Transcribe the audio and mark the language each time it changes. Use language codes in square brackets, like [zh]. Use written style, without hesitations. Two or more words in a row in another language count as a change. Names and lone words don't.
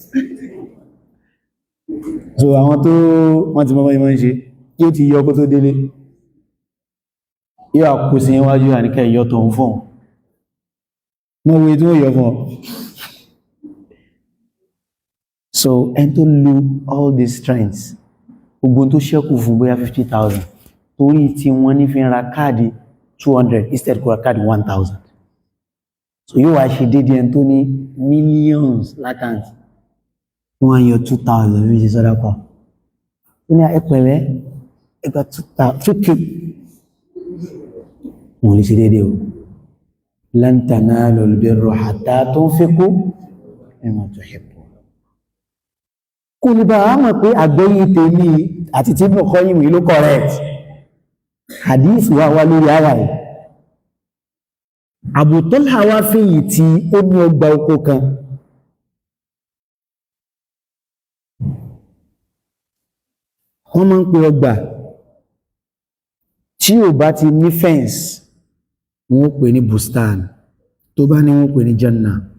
[yo] so àwọn tó wọ́n ti mọ́ ìmọ̀ ń ṣe yóò ti yọ kó tó délé yóò àkó sí iwájú àníkẹ́ ìyọ́ tó ń fún mọ́ wo tí ó yọ fún ọ so ẹn tó lo [en] all these strengths [yo] gbogbo tó ṣẹ́kù fún bóyá 50,000 torí tí wọ́n ní fi ń ra káàdì 200 instead kó ra káàdì 1,000 so yóò wá ṣe dédé ẹn tó ní millions lákàntì wọ́n yọ 2,000 bí i ṣe sọ́dá pa ó ní ẹpẹ̀rẹ́ ẹgbà 2K wọ́n lè ṣe dédé o [ar] لن تنالوا البر حتى تنفقوا مما تحبون [yo] kò ní bá a mọ̀ pé àgbẹ̀yìn tèmi àti tí bọ̀ kọ́yìn mi ló [en] correct hadith [yo] wá lórí àwà yìí Abu Talha wá fèyí tí ó ní ọgbà oko kan wọ́n máa ń pe ọgbà tí ò bá ti ní fence wọ́n pè ní bustan tó bá ní wọ́n pè ní janna